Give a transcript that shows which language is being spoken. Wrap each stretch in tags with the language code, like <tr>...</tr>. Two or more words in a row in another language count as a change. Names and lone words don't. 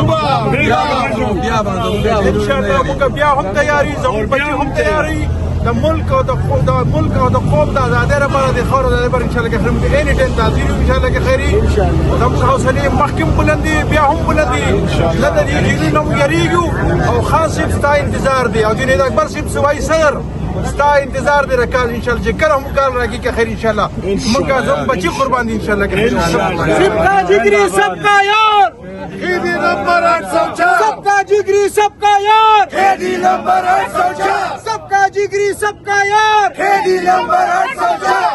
<ps>موږ بیا هم تیاري زموږ بچي هم تیاري د ملک او د قوم د ازادۍ لپاره د خاورو د لپاره انشاءالله کې خیر موږ</ps> <en>any time</en> <ps>حاضر یو انشاءالله کې خیري زموږ حوصلې مخکې بلندي بیا هم بلندي نه د دې ډیري نه موږ یریږو او خان صاحب ستا انتظار دی او جنید اکبر صاحب صوبایي صدر ستا انتظار دی رکال انشاءالله چې کله هم کار راکړي که خیر انشاءالله موږ زموږ بچي قربان دي انشاءالله کې</ps> <ur>سب کا جگری سب کا یار خیدی نمبر 804 سب کا جگری سب کا یار خیدی نمبر 804 سب کا جگری سب کا یار خیدی نمبر 804</ur>